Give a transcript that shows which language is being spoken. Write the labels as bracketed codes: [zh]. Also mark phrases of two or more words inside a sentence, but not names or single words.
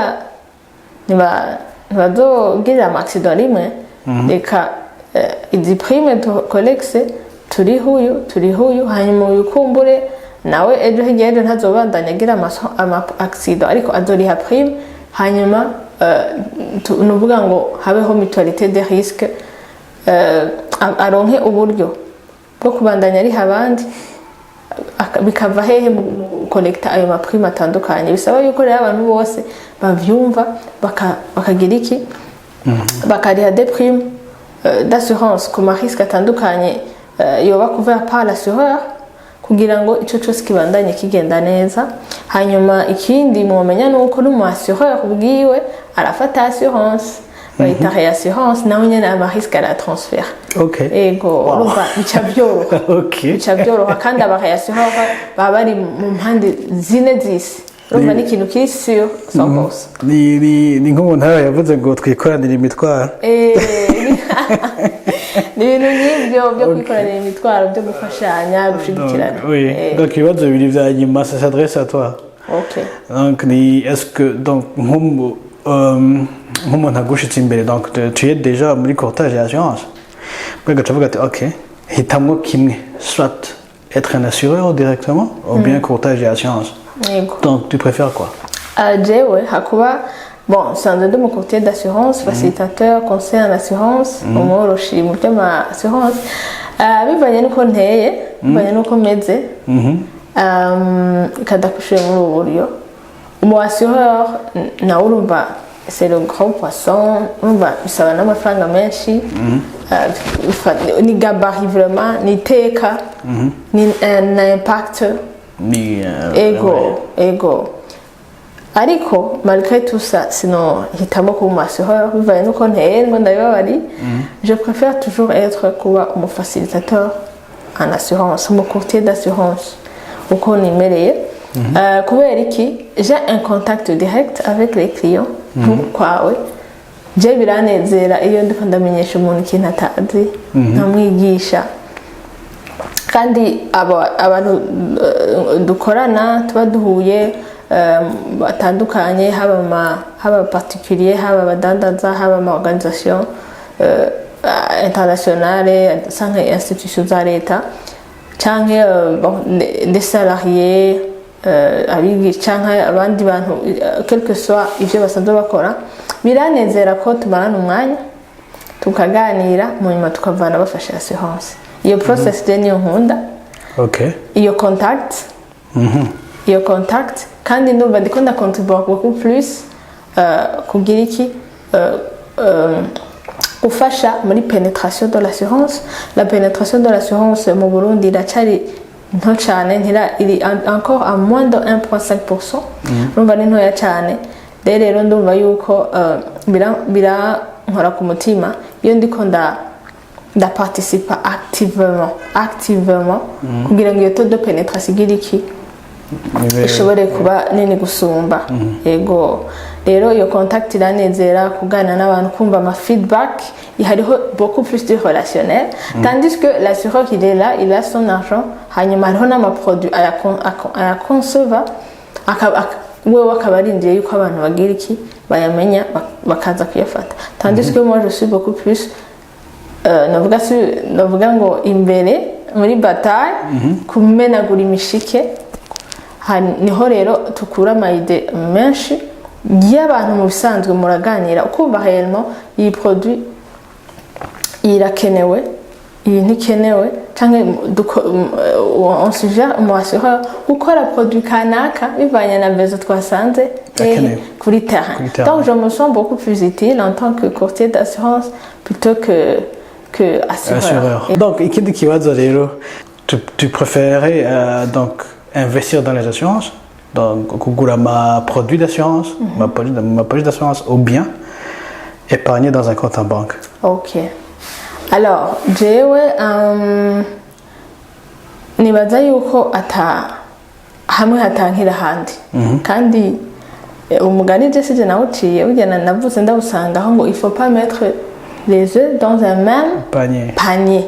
[rn] ntibazogirira amaaccident rimwe reka izi [fr] prime collecte [rn] turihuyu hanyuma uyikumbure nawe ejo hirya ejo ntazobandanya agira ama-accident ariko azoriha prime hanyuma nuvuga ngo habeho mutualité [fr] de risque [rn] aronke uburyo bwo kubandanya ariha abandi bikava hehe mu collecta ayo maprime atandukanye bisaba yuko rero abantu bose bavyumva bakagira iki bakariha [fr] des primes d'assurance [rn] ku marisque atandukanye yoba [fr] couvert par [rn] l'assureur kugira ngo ico cyose kibandanye kigenda neza hanyuma ikindi mumenya nuko n'umu assureur ubwiwe arafata assurance bayita réassurance nawe nyene amarisque ara transfert ego urumva bica byoroha kandi aba réassureur baba bari mu mpande zine z'isi urumva ni ikintu kiri sûr 100%. Ni nk'umuntu yavuze ngo twikoranire imitwaro ni ibintu nk'ibyo byo kwikoranira imitwaro byo gufashanya gushigikirana [fr] donc [rn] ibibazo bibiri vya nyuma [fr] ça s'adresse à toi donc est-ce que donc [rn] nk'umuntu agushitse imbere [fr] donc tu es déjà muri courtage et assurance [rn] bwega tuvuga ati ok hitamwo kimwe [fr] soit être un assureur directement ou bien courtage et assurance donc tu préfères quoi [rn] jewe hakuba bon sanze [fr] de mon courtier d'assurance facilitateur conseil en assurance [rn] umworoshi mu by'ama assurance bivanye nuko nteye bivanye nuko meze kadakushuye muri ubu buryo umu assureur na urumva [fr] c'est le grand poisson [rn] urumva bisaba n'amafaranga menshi ni [fr] gabarit vraiment [rn] ni teka ni [fr] un impact [rn] ego ariko [fr] malgré tout ça [rn] sinon hitamo kuba umu-assureur bivanye nuko nteye ngo ndabibabari [fr] je préfère toujours être [rn] kuba umu [fr] facilitateur en assurance [rn] umu [fr] courtier d'assurance [rn] uko nimereye kubera iki [fr] j'ai un contact direct avec les clients [rn] kwawe je biranezera iyo ndiko ndamenyesha umuntu ikintu atazi nkamwigisha kandi abantu dukorana tuba duhuye batandukanye haba particulier haba abadandaza haba ama [fr] organisation internationale [rn] canke institution za leta canke [fr] des salariés [rn] abigisha canke abandi bantu [fr] quelque soit [rn] ivyo basanzwe bakora biranezera ko tumarana umwanya tukaganira mu nyuma tukavana bafasha assurance iyo process de niyo nkunda iyo contact kandi ndumva ndiko ndakontribua [fr] beaucoup plus [rn] kugira iki gufasha muri [fr] pénétration de l'assurance la pénétration de l'assurance [rn] mu Burundi iracari nto cyane iri [fr] encore à moins de 1.5%. [rn] Urumva ni ntoya cyane rero ndumva yuko birankora ku mutima iyo ndiko nda participa activement kugira ngo iyo [fr] taux de pénétration [rn] igire iki ishobore kuba nini gusumba yego rero iyo contact iranezera kuganira n'abantu kumva ama feedback hariho [fr] beaucoup plus de relationnel tandis que l'assureur il est là il a son argent [rn] hanyuma hariho n'amaproduit aya concevoir wewe akabarindiriye yuko abantu bagira iki bayamenya bakaza kuyafata [fr] tandis que moi je suis beaucoup plus [rn] navuga ngo imbere muri bataille kumenagura imishike niho rero tukura amayide menshi y'abantu mu bisanzwe muraganira ukumva réellement iyi produit irakenewe iyi ntikenewe canke [fr] on suggère [rn] umuassureur gukora produit kanaka bivanye na bezo twasanze kuri terrain. [fr] Donc je me sens beaucoup plus utile en tant que courtier d'assurance plutôt que assureur. Donc [rn] ikindi kibazo rero [fr] tu préférerais donc investir dans les assurances donc kugura ma produit d'assurance ma police d'assurance ou bien épargner dans un compte en banque. [rn] OK. Alors jewe nibaza yuko hamwe hatankira handi kandi umugani je sije nawuciye ugena navuze ndawusanga aho ngo [fr] il faut pas mettre les œufs dans un même panier.